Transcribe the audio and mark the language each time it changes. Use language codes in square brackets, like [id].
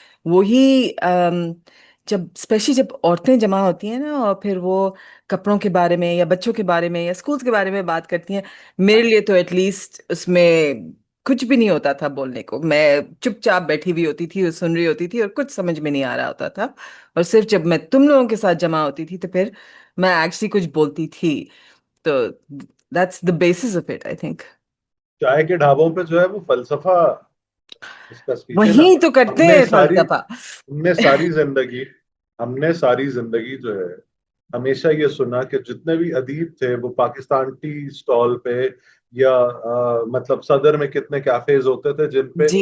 [ur] وہی جب اسپیشلی جب عورتیں جمع ہوتی ہیں نا اور پھر وہ کپڑوں کے بارے میں یا بچوں کے بارے میں یا اسکولس کے بارے میں بات کرتی ہیں. میرے لیے تو ایٹ لیسٹ اس میں کچھ بھی نہیں ہوتا تھا بولنے کو. میں چپ چاپ بیٹھی ہوئی ہوتی تھی اور سن رہی ہوتی تھی اور کچھ سمجھ میں نہیں آ رہا ہوتا تھا. اور صرف جب میں تم لوگوں کے ساتھ جمع ہوتی تھی تو پھر میں ایکچولی کچھ بولتی تھی. [en] تو that's the basis of it, I think. [ur] چائے کے ڈھابوں پہ جو ہے وہ فلسفہ ڈسکس کیجیے نا. وہی تو کرتے ہم نے ہیں ساری فلسفہ. ہم نے ساری زندگی ہم نے ساری زندگی جو ہے ہمیشہ یہ سنا کہ جتنے بھی ادیب تھے وہ پاکستان ٹی سٹال پہ یا مطلب صدر میں کتنے کیفیز ہوتے تھے جن پہ